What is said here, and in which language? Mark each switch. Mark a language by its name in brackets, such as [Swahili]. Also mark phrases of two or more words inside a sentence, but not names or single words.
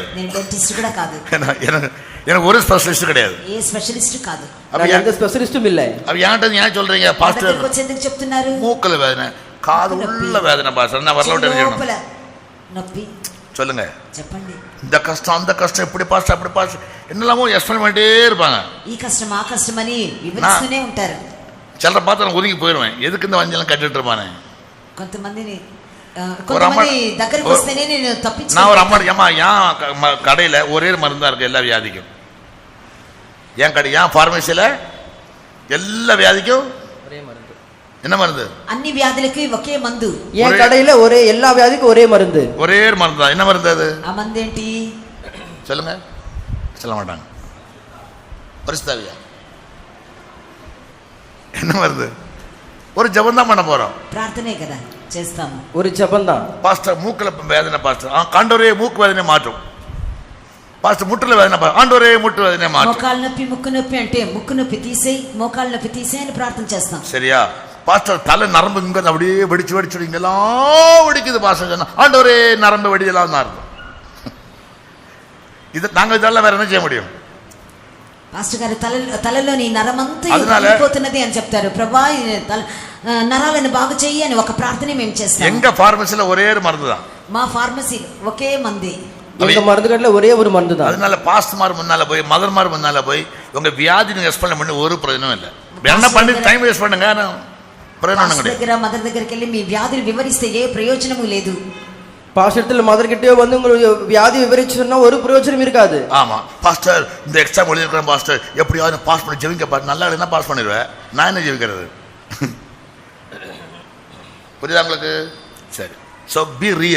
[Telugu] నేను డెంటిస్ట్ కూడా కాదు, [Tamil] எனக்கு ஒரு ஸ்பெஷலிஸ்ட் கிடையாது. [Telugu] ఏ స్పెషలిస్ట్ కాదు. [Tamil] நான் எந்த ஸ்பெஷலிஸ்டும் இல்லை. அப்ப ஏன்ட்ட ஏன் சொல்றீங்க [Telugu] నా [Tamil] பாஸ்டர் [Telugu] దగ్గరికి వచ్చి ఎందుకు చెప్తున్నారు? [Tamil] மூக்குல வேதனை, காது உள்ள வேதனை பாஸ்டர், நான் வரல [Telugu] లోపల [Tamil] செய்யணும்? [Telugu] నొప్పి [Tamil] சொல்லுங்க. [Telugu] చెప్పండి. [Tamil] இந்த கஷ்டம், அந்த கஷ்டம், இப்படி பாஸ்டர், அப்படி பாஸ்டர், என்னெல்லாமோ எக்ஸ்பிளைன் பண்ணிட்டே இருப்பாங்க. [Telugu] ఈ కష్టం ఆ కష్టం అని వివరిస్తూనే ఉంటారు. [Tamil] சிலரை பார்த்து நான் ஒதுங்கி போயிடுவேன், எதுக்கு இந்த வஞ்செல்லாம் கட்டிட்டு இருப்பானே. [Telugu] కొంతమంది దగ్గరికి వస్తేనే నేను తప్పించు. [Tamil] நான் ஒரு அம்மா ஏன் கடையில ஒரே மருந்து தான் இருக்கு எல்லா வியாதிக்கும்? ஏன் கடை, ஏன் பார்மசியில எல்லா வியாதிக்கும் ஒரே மருந்து. என்ன மருந்து? [Telugu] అన్ని వ్యాధులకి ఒకే మందు. [Tamil] ஏன் கடையில ஒரே எல்லா வியாதிக்கும் ஒரே மருந்து. ஒரே மருந்து தான். என்ன மருந்து அது? [Telugu] ఆ మందు ఏంటి? [Tamil] சொல்லுங்க. சொல்ல மாட்டாங்க. பரிசுத்தாவியா? என்ன மருந்து? ஒரு ஜபம் தான் பண்ண போறோம். [Telugu] ప్రార్థనే కదా చేస్తాము. [Tamil] ஒரு ஜெபம் தான். பாஸ்டர் மூக்குல வேதனை பாஸ்டர், ஆண்டவரே மூக்கு வேதனை மாற்றும். பாஸ்டர் முட்டுல வேதனை, ஆண்டவரே முட்டு வேதனை மாற்றும். [Telugu] మోకాళ్ళ నొప్పి, ముక్కు నొప్పి అంటే ముక్కు నొప్పి తీసేయి, మోకాళ్ళ నొప్పి తీసేయి అని ప్రార్థన చేస్తాం. [Tamil] சரியா? பாஸ்டர் தலை நரம்பு இங்க அப்படியே வெடிச்சு வெடிச்சு இங்கெல்லாம் வெடிக்குது பாஸ்டர் சொன்னா, ஆண்டவரே நரம்பு வெடியெல்லாம் தான் இருக்கும். இது நாங்க இதெல்லாம் வேற என்ன செய்ய முடியும்? [Telugu] పాస్టర్ గారు తలలోని నరమంతా వెళ్ళిపోతున్నది అని చెప్తారు. ప్రభా నరాలను బాగు చెయ్యి అని ఒక ప్రార్థన మేము చేస్తాం. [Tamil] எங்க பார்மசில ஒரே ஒரு மருந்து தான். [Telugu] మా ఫార్మసీ ఒకే మంది. [Tamil] எங்க மருந்து கடையில ஒரே ஒரு மருந்து தான். அதனால பாஸ்டர்மார் முன்னால போய், மதர்மார் முன்னால போய் உங்க வியாதி நீங்க எக்ஸ்பிளைன் பண்ணி ஒரு பிரயோஜனம் இல்லை. என்ன பண்ணி [English] time waste [Tamil] பண்ணுங்க, பிரயோஜனம் கிடையாது. [Telugu] మదర్ దగ్గరికి వెళ్ళి మీ వ్యాధులు వివరిస్తే ఏ ప్రయోజనము లేదు. [Tamil] பாஸ்டர்ல மதர் கிட்டே வந்து உங்களுடைய வியாதி விவரிச்சு சொன்னா ஒரு பிரயோஜனம் இருக்காது. ஆமா, பாஸ்டர் இந்த எக்ஸாம் எழுதிருக்கிறேன் பாஸ்டர், எப்படியாவது பாஸ் பண்ணி ஜெபிங்க பாரு, நல்லா எழுதினா பாஸ் பண்ணிடுவேன், நான் என்ன ஜெபிக்கிறது? புரியுதா உங்களுக்கு? சரி. [English] So be real.